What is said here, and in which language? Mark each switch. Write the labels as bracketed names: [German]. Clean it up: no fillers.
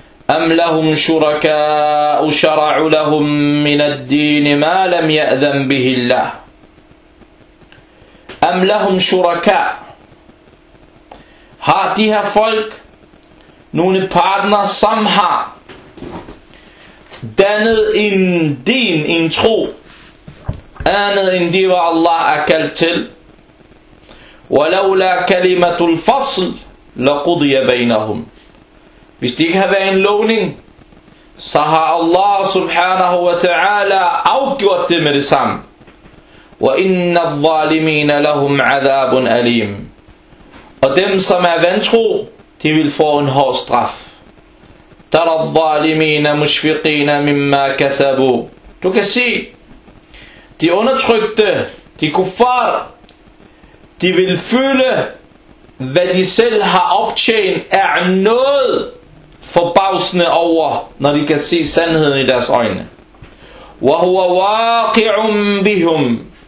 [Arabic] أم لهم شركاء شرعوا لهم من الدين ما لم يأذن به الله. أم لهم شركاء. [Danish] Har de her folk nogle partner, som har dannet en din, en tro, andet end det, hvad Allah er kaldt til? [Arabic] ولولا كلمة الفصل لقضي بينهم. [Danish] Hvis det ikke havde været en lovning, så har Allah subhanahu wa ta'ala afgjort det med det samme. [Arabic] وَإِنَّ الظَّالِمِينَ لَهُمْ عَذَابٌ أَلِيمٌ. [Danish] Og dem, som er vantro, de vil få en hård straf. [Arabic] تَرَى الظَّالِمِينَ مُشْفِقِينَ مِمَّا كَسَبُوا. [Danish] Du kan se, de undertrykte, de kuffar, de vil føle, hvad de selv har optjent, er noget forbavsende over, når de kan se sandheden i deres øjne. [Arabic] وَهُوَ وَاقِعٌ بِهُمْ.